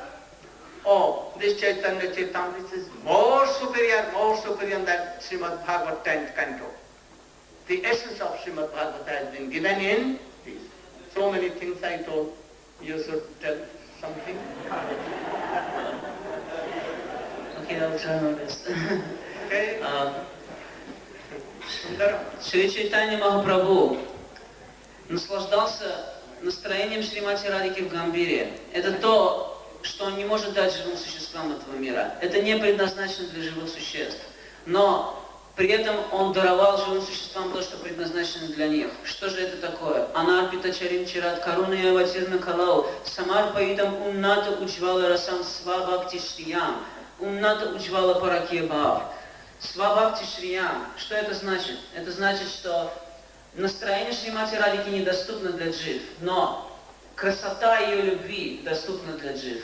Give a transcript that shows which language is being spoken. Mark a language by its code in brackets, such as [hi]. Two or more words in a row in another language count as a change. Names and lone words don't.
[en] Oh, this Chaitanya Charitamrita is more superior than Srimad Bhagavat 10th canto. The essence of Srimad Bhagavatam has been given in this. So many things I told. You should tell something. Okay, I'll try my best. Okay. [ru] Шри Чайтанья Махапрабху наслаждался настроением Шримати Радхики в Гамбире. Это то, что он не может дать живым существам этого мира. Это не предназначено для живых существ. Но при этом он даровал живым существам то, что предназначено для них. Что же это такое? [sa] अनर्पित चरीं चिरात् करुणया वतीर्णः कलौ समर्पयितुम् उन्नत उज्ज्वल रसां स्वभक्ति श्रियम् उन्नत उज्ज्वल परकीय भाव. स्वभक्ति श्रियम्. [ru] Что это значит? Это значит, что настроение Шримати Радхики недоступно для джив, но красота ее любви доступна для джив.